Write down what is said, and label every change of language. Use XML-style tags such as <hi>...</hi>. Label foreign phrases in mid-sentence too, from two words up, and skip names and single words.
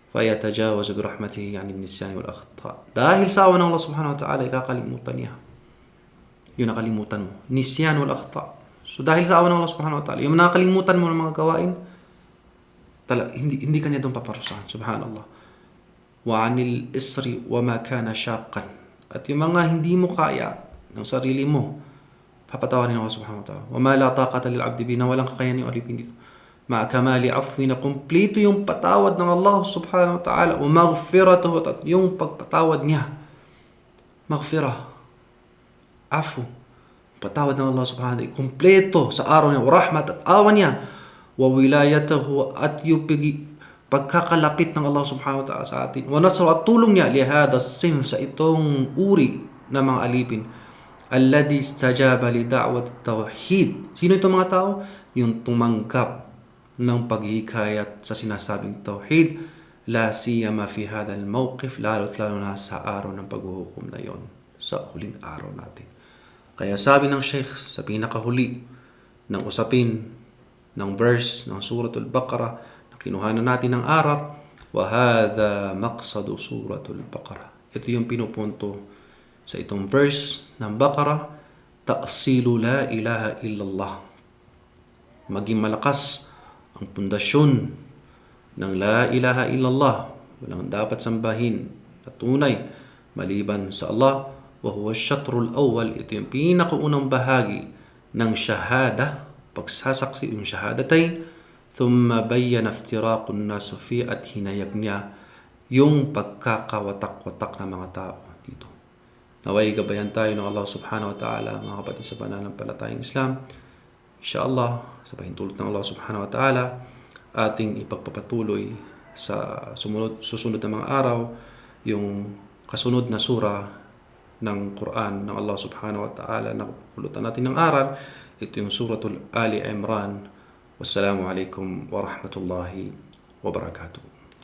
<ar>فَيَتَجَاوَزُ بِرَحْمَتِهِ عَنِ النِّسْيَانِ وَالْأَخْطَاءِ.</ar> <tl>Dahil sa awa ng Allah</tl> <ar>سبحانه وتعالى,</ar> <tl>ikakalimutan niya yung nakalimutan mo.</tl> <ar>نسيان والأخطاء.</ar> <tl>So dahil sa awa ng Allah</tl> <ar>سبحانه وتعالى,</ar> <tl>yung nakalimutan mo ng mga gawain, hindi ka niya doon paparusahan. Subhanallah.</tl> <ar>وعن الإصر وما كان شاقا.</ar> <tl>At yung mga hindi mo kaya ng sarili mo, papatawarin ng Allah</tl> <ar>سبحانه وتعالى. وما لا طاقة للعبد به,</ar> <tl>na walang kakayahan yung alipin dito.</tl> <ar>من كمال عفوه,</ar> <tl>na kumpleto yung patawad ng Allah</tl> <ar>سبحانه وتعالى. ومغفرته,</ar> <tl>at yung pagpatawad niya. Maghfirah, afu, patawad ng Allah</tl> <ar>سبحانه وتعالى,</ar> <tl>kumpleto sa araw niya,</tl> <ar>ورحمة,</ar> <tl>at awa niya,</tl> <ar>وولايته,</ar> <tl>at yung pagkakalapit ng Allah</tl> <ar>سبحانه وتعالى</ar> <tl>sa atin,</tl> <ar>ونصر,</ar> <tl>at tulong niya,</tl> <ar>لهذا الصنف,</ar> <tl>sa itong uri na mga alipin,</tl> <ar>الذي استجاب لدعوة التوحيد.</ar> <tl>Sino itong mga tao? Yung tumanggap ng paghihikayat sa sinasabing tawhid,</tl> <ar>لا سيما في هذا الموقف,</ar> <tl>lalo't lalo na sa araw ng paghuhukom na yon, sa huling araw natin. Kaya sabi ng Sheikh sa pinakahuli ng usapin ng verse ng Suratul Baqarah na kinuhanan natin ng aral,</tl> <ar>وهذا مقصد سورة البقرة.</ar> <tl>Ito yung pinupunto sa itong verse ng Baqarah,</tl> <ar>تأصيل لا إله إلا الله.</ar> <tl>Maging malakas ang pundasyon ng</tl> <ar>لا إله إلا الله.</ar> <tl>Walang dapat sambahin na tunay maliban sa Allah.</tl> <ar>وهو الشطر الأول,</ar> <tl>ito yung pinakaunang bahagi ng shahada, pagsasaksi, yung shahadatayn.</tl> <ar>ثم بين افتراق الناس في,</ar> <tl>at hinayag niya yung pagkakawatak-watak ng mga tao dito. Naway gabayan tayo ng Allah</tl> <ar>سبحانه وتعالى,</ar> <tl>mga kapatid sa pananampalatayang Islam. Inshallah, sa pahintulot ng Allah</tl> <ar>سبحانه وتعالى,</ar> <tl>ating ipagpapatuloy sa susunod na mga araw yung kasunod na surah ng Quran ng Allah</tl> <ar>سبحانه وتعالى</ar> <tl>na pulutan natin ng aral. Ito yung Suratul Ali Imran.</tl> <ar>والسلام عليكم ورحمة الله وبركاته.</ar>